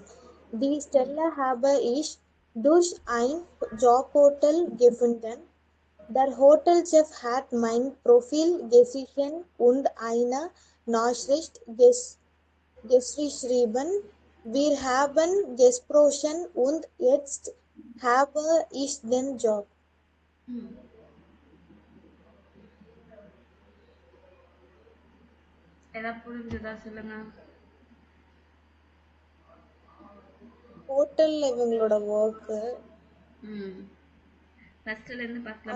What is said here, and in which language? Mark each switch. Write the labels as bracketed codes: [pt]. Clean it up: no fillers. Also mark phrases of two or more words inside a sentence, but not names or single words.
[de] Die Stelle habe ich durch ein Jobportal gefunden. Der Hotelchef hat mein Profil gesehen und eine Nachricht geschrieben. Wir haben gesprochen und jetzt habe ich den Job. [ta] ஏதாவது புரிஞ்சுதா சொல்லுங்க. ஹோட்டல்ல இவங்களோட ஒர்க் ஃபர்ஸ்ட்ல இருந்து பார்க்கலாமா?